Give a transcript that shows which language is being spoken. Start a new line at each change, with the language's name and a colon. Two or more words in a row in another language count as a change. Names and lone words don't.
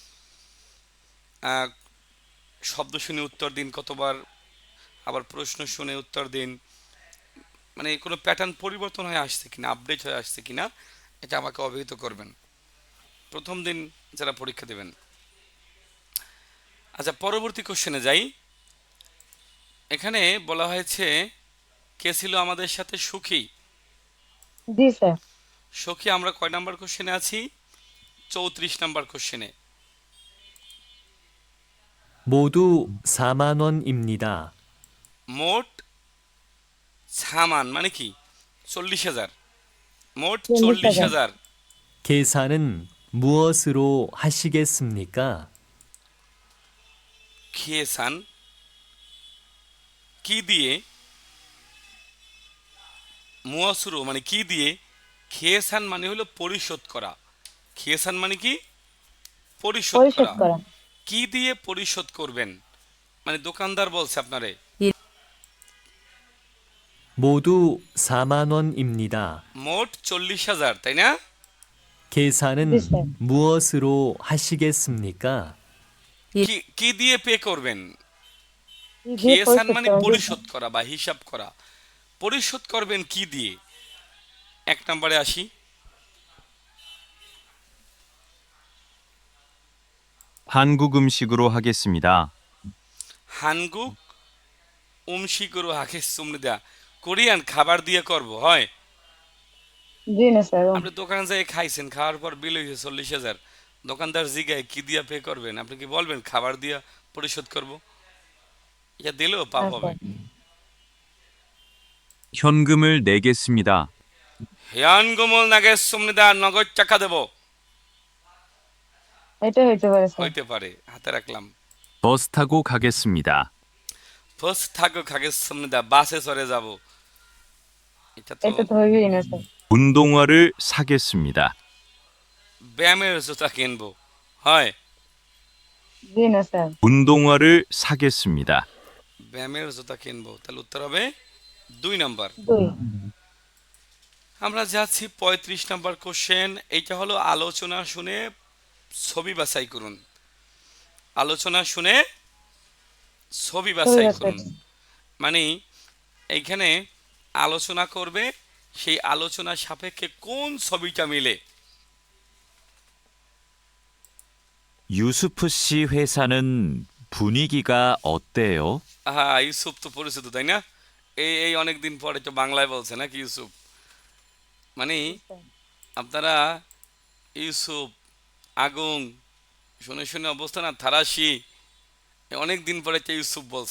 Bangla: শব্দ শুনে উত্তর দিন কতবার, আবার প্রশ্ন শুনে উত্তর দিন, মানে কোনো প্যাটার্ন পরিবর্তন হয়ে আসছে কিনা, আপডেট হয়ে আসছে কিনা, এটা আমাকে অবহিত করবেন প্রথম দিন যারা পরীক্ষা দেবেন। আচ্ছা, পরবর্তী কোশ্চেনে যাই। এখানে বলা হয়েছে কে ছিল আমাদের সাথে? সুখী। জি স্যার। সখী, আমরা কয়
English: number question
Bangla: আছি? 34
English: number question.
Korean: 모두 4만 원입니다.
Bangla: মোট সামান মানে কি? 40,000, মোট 40,000। 40,000।
Korean: 계산은 무엇으로 하시겠습니까?
Bangla: খেয়েসান কি দিয়ে, মুয়াসুরু মানে কি দিয়ে, খেয়েসান মানে হলো পরিশোধ করা। খেয়েসান মানে কি? পরিশোধ পরিশোধ করা। করা। কি দিয়ে পরিশোধ করবেন, মানে দোকানদার বলছে আপনারে
Korean: 모두 4만 원입니다.
Bangla: মোট 40,000, তাই না?
Korean: 계산은 네, 쌤. 무엇으로 하시겠습니까?
Bangla: কি কি দিয়ে পে করবেন? কি দিয়ে খেয়েসান পরিশোধ মানে করা? জি স্যার। পরিশোধ করা বা হিসাব করা। পরিশোধ করবেন কি দিয়ে? এক নম্বরে আসি।
Korean: 한국 음식으로 하겠습니다. 한국 음식으로 하겠습니다,
Bangla: কোরিয়ান খাবার দিয়ে করব হয়। জি না স্যার। আপনি দোকানে যাই খাইছেন, খাওয়ার পর বিল হয়েছে 40,000, দোকানদার জিগায় কি দিয়া পে করবেন, আপনি কি বলবেন খাবার দিয়া পরিশোধ করব? এটা দিলেও পাপ আচ্ছা। হবে।
Korean: 현금을 내겠습니다. 현금을 내겠습니다,
Bangla: নগদ টাকা দেব, এটা হইতে পারে স্যার। হইতে পারে, হাতে রাখলাম।
Korean: 버스 타고 가겠습니다. 버스 타고 가겠습니다,
Bangla: বাসে চড়ে যাব, এটা তো এটা তো হইবেই না স্যার।
Korean: 운동화를 사겠습니다.
Bangla: ব্যায়ামের জুতা কিনবো হয়। জি না স্যার।
Korean: 운동화를 사겠습니다.
Bangla: ব্যায়ামের জুতা কিনবো, তাহলে উত্তর হবে 2 নম্বর। 2। আমরা যাচ্ছি 35 নম্বর কোশ্চেন। এইটা হলো আলোচনা শুনে ছবি বাছাই করুন। আলোচনা শুনে ছবি বাছাই করুন, মানে এইখানে আলোচনা করবে, সেই আলোচনা সাপেক্ষে কোন ছবিটা মিলে।
Korean: 유수프 씨 회사는 분위기가 어때요?
Bangla: হ্যাঁ, ইউসুফ তো পরিচিত, তাই না? এই এই অনেকদিন পরে তো বাংলায় বলছে নাকি ইউসুফ? মানে আপনারা ইউসুফ, আগুন শুনে শুনে অবস্থা না থারাশি, অনেক দিন পরে কে ইউসুফ বলছে।